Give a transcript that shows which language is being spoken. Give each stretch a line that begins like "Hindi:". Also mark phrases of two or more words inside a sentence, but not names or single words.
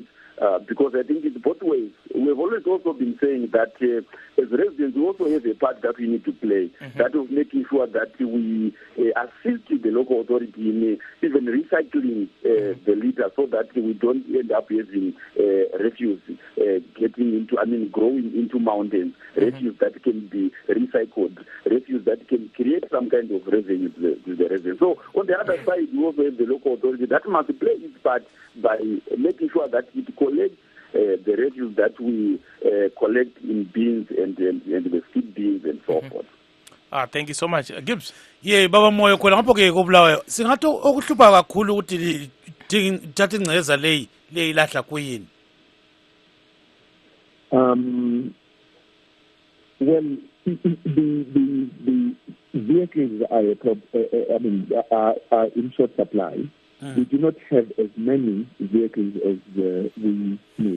English: Because I think it's both ways. We've always also been saying that as residents, we also have a part that we need to play, that of making sure that we assist the local authority in even recycling the litter so that we don't end up having refuse getting into, growing into mountains, refuse that can be recycled, refuse that can create some kind of revenue to the residents. So on the other side, we also have the local authority that must play its part by making sure that it collects the refuse that we collect in bins and the skip bins and so forth. Thank you so much. Gibbs. Yeah,
North Ndebele: Baba Moyo khona ngapho ke kobulawayo. Singathi okuhlupha kakhulu ukuthi thatha ingceza le ilahla kuyini.
English: Well, the vehicles are in short supply. We do not have as many vehicles as we need.